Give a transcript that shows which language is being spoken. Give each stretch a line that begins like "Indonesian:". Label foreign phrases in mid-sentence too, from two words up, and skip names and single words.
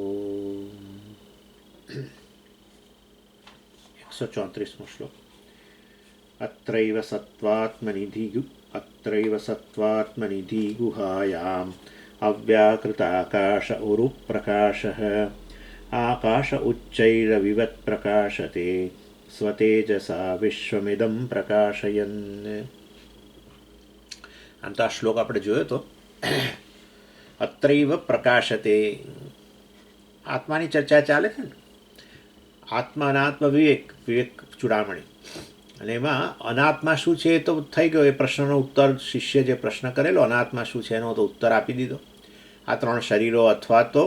Sanskrit: 134 श्लोक अत्रैव सत्त्वात्मनिधि गुहायाम् अव्याकृताकाश उरुप्रकाशः आकाश उच्चैरविवत् प्रकाशते स्वतेजसा विश्वमिदं प्रकाशयन्
Gujarati: આમ તો આ શ્લોક આપણે જોયો તો
Sanskrit: अत्रैव प्रकाशते
Gujarati: આત્માની ચર્ચા ચાલે છે ને આત્મા અનાત્મ વિવેક ચૂડામણી અને એમાં અનાત્મા શું છે એ તો થઈ ગયો એ પ્રશ્નનો ઉત્તર શિષ્ય જે પ્રશ્ન કરેલો અનાત્મા શું છે એનો તો ઉત્તર આપી દીધો આ ત્રણ શરીરો અથવા તો